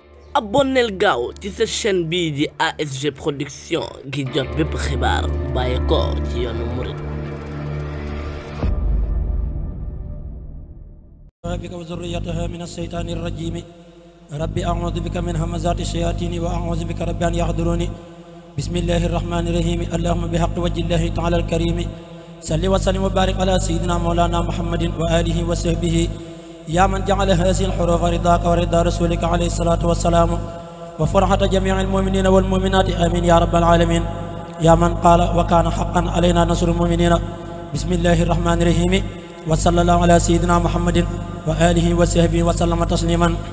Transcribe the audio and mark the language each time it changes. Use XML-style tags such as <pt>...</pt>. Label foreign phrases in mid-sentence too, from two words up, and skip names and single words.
<wo>abonneel gaaw ci sa chaîne bii di ASG Production gi jot bépp xibaar bàyyi ko ci yoonu murid</wo> <ar>بك وذريتها من الشيطان الرجيم ربي أعوذ بك من همزات الشياطين وأعوذ بك ربي أن يحضروني بسم الله الرحمن الرحيم اللهم بحق وجه الله تعالى الكريم صل وسلم وبارك على سيدنا مولانا محمد وآله وصحبه يا من جعل هذه الحروف رضاك ورضا رسولك عليه الصلاة والسلام وفرحة جميع المؤمنين والمؤمنات آمين يا رب العالمين يا من قال وكان حقا علينا نصر المؤمنين بسم الله الرحمن الرحيم وصلى الله على سيدنا محمد وآله وصحبه وسلم تسليما</ar>